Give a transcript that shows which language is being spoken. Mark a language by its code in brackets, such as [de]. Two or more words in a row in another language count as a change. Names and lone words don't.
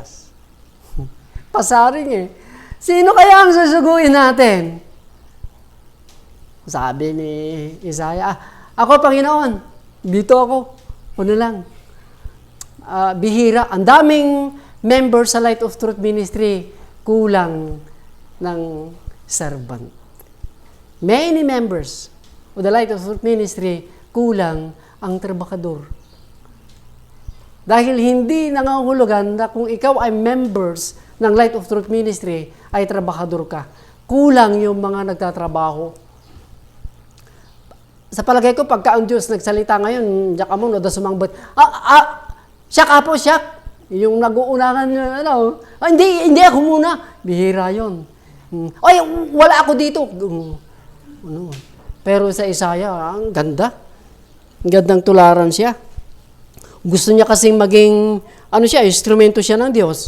[tl] Pasaring Sino kaya ang susuguin natin? Sabi ni Isaiah, ako, Panginoon, dito ako. Ano lang. Bihira. Ang daming members sa Light of Truth Ministry, kulang ng servant. [en] Many members of the Light of Truth Ministry, [tl] kulang ang trabahador. Dahil hindi nangangahulugan na kung ikaw ay members ng Light of Truth Ministry, ay trabahador ka. Kulang yung mga nagtatrabaho. sa palagay ko, pagka ang Diyos nagsalita ngayon, [ilo] diyak mo, no, da sumangbot, siyak apo, siyak. [tl] Yung nag-uunahan, hindi ako muna. Bihira yun. Ay, wala ako dito. Ano? Pero sa Isaiah, ang ganda. Ang gandang tularan siya. Gusto niya kasing maging, instrumento siya ng Diyos.